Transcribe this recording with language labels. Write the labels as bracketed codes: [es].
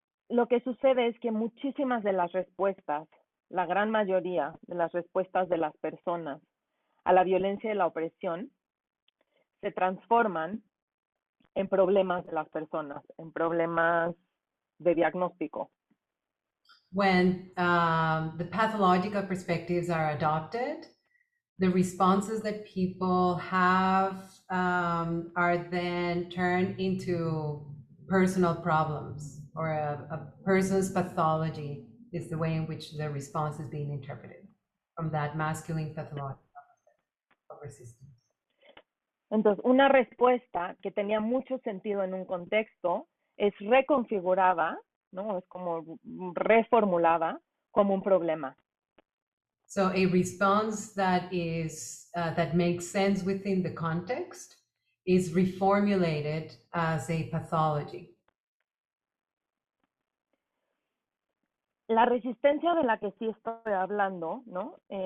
[es] Lo que sucede es que muchísimas de las respuestas, la gran mayoría de las respuestas de las personas a la violencia y la opresión se transforman en problemas de las personas, en problemas de diagnóstico. [en] When the pathological perspectives are adopted, the responses that people have are then turned into personal problems, or a person's pathology is the way in which the response is being interpreted from that masculine pathological of resistance. [es] Entonces, una respuesta que tenía mucho sentido en un contexto es reconfigurada, ¿no? Es como reformulada como un problema. [en] So a response that is that makes sense within the context is reformulated as a pathology. [es] La resistencia de la que sí estoy hablando, ¿no?